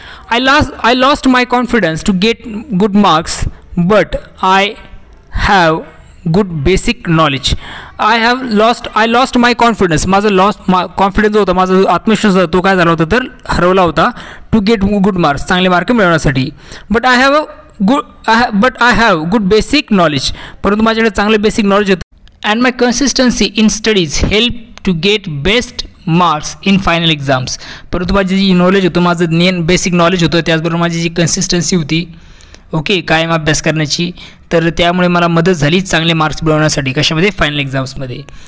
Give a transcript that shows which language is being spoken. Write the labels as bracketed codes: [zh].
[en] I lost my confidence to get good marks but I have good basic knowledge. I lost my confidence. [mr] माझा confidence होता, माझा आत्मविश्वास होता तो काय झाला होता तर हरवला होता. [en] to get good marks, [mr] चांगले मार्क मिळवण्यासाठी. [en] But I have good basic knowledge. [mr] परंतु माझ्याकडे चांगले बेसिक नॉलेज होतं. [en] And my consistency in studies help to get best marks in final exams. [mr] परंतु माझी जी नॉलेज होतं, माझं बेसिक नॉलेज होतं, त्याचबरोबर माझी जी कन्सिस्टन्सी होती ओके कायम अभ्यास करण्याची, तर त्यामुळे मला मदत झाली चांगले मार्क्स मिळवण्यासाठी. कशामध्ये? फायनल एक्झाम्समध्ये.